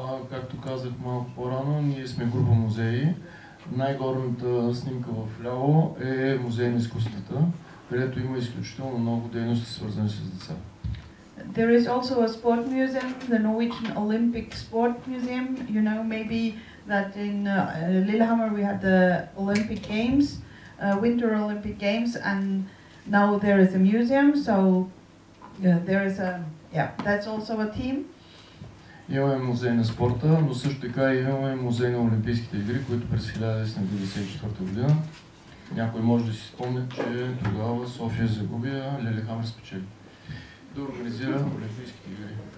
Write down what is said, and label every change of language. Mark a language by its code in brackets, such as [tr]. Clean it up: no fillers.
[bg] Както казах малко по-рано, ние сме група музеи. Най-горната снимка в ляво е музей на изкуствата, където има изключително много дейности, свързани с деца. [en] There is also a sport museum, the Norwegian Olympic Sport Museum. You know maybe that in Lillehammer we had the Olympic Games, Winter Olympic Games, and now there is a museum. So there is that's also a team. [bg] Имаме музей на спорта, но също така имаме музей на Олимпийските игри, които през 1994 година. Някой може да си спомня, че тогава София загуби, а Лилихамер спечели да организира Олимпийските игри.